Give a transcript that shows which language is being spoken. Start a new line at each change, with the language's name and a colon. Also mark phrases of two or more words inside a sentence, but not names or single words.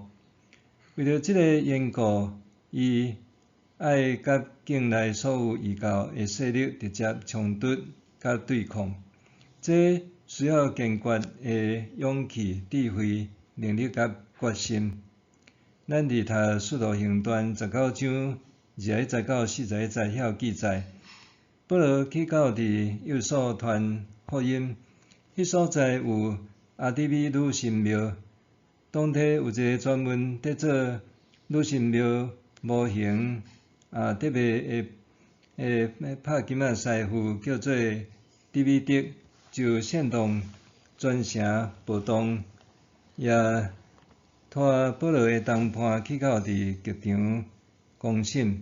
Min Nan Chinese: 为着即个缘故，伊爱甲境内所有异教诶势力直接冲突甲对抗。这需要坚决诶勇气、智慧、能力甲决心。咱伫读《使徒行传》19章21节到41节遐有记载，保罗去到伫幼所传福音，迄所在有阿底米女神庙，当地有一个专门伫做女神庙模型特别诶拍金仔师傅，叫做底米德，就煽动全城暴动，也拖保罗诶同伴去到伫剧场公审。